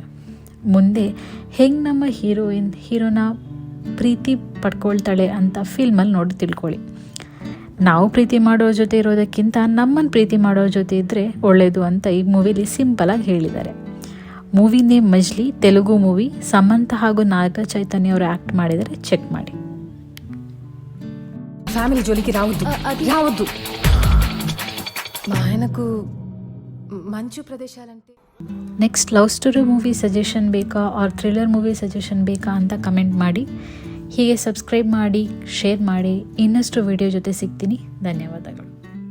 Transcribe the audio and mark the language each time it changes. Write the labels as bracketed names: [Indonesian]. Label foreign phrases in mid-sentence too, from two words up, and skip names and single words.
[Kannada] ಮುಂದೆ ಹೆಂಗೆ ನಮ್ಮ ಹೀರೋನ ಪ್ರೀತಿ ಪಡ್ಕೊಳ್ತಾಳೆ ಅಂತ ಫಿಲ್ಮಲ್ಲಿ ನೋಡಿ ತಿಳ್ಕೊಳ್ಳಿ. ನಾವು ಪ್ರೀತಿ ಮಾಡೋರ ಜೊತೆ ಇರೋದಕ್ಕಿಂತ ನಮ್ಮನ್ನು ಪ್ರೀತಿ ಮಾಡೋರ ಜೊತೆ ಇದ್ದರೆ ಒಳ್ಳೆಯದು ಅಂತ ಈ ಮೂವಿಲಿ ಸಿಂಪಲಾಗಿ ಹೇಳಿದ್ದಾರೆ. [English] movie name Majili, Telugu movie. [Kannada] ಸಮಂತ ಹಾಗೂ ನಾಗ ಚೈತನ್ಯ ಅವರು ಆ್ಯಕ್ಟ್ ಮಾಡಿದರೆ ಚೆಕ್ ಮಾಡಿ. [Telugu] ఫ్యామిలీ జోలికి రావద్దు. మా ఆయనకు మంచు ప్రదేశాలంటే. [English] next love story movie suggestion ಬೇಕಾ or thriller movie suggestion [Kannada] ಬೇಕಾ ಅಂತ ಕಮೆಂಟ್ ಮಾಡಿ. ಹೀಗೆ ಸಬ್ಸ್ಕ್ರೈಬ್ ಮಾಡಿ, ಶೇರ್ ಮಾಡಿ. ಇನ್ನಷ್ಟು ವಿಡಿಯೋ ಜೊತೆ ಸಿಗ್ತೀನಿ. ಧನ್ಯವಾದಗಳು.